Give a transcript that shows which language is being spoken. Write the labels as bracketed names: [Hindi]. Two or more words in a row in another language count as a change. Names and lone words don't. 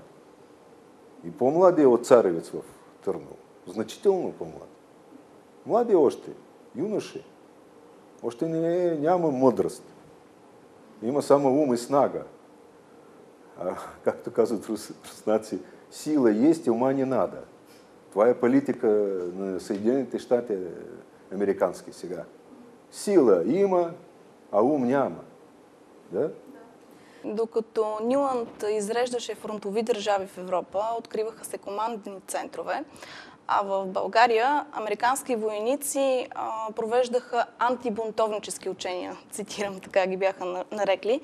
[Bulgarian] И по-млади от Царевец в Търново. Значително по-млади. Млади още, юноши. Още няма мъдрост. Има само ум и снага. Както казват руснаци, [Russian] сила есть, ума не надо. [Bulgarian] Това е политика на Съединените щати американски сега. Сила има, а ум няма. Да? Докато Нюланд изреждаше фронтови държави в Европа, откриваха се командни центрове, а в България американски войници провеждаха антибунтовнически учения, цитирам, така ги бяха нарекли.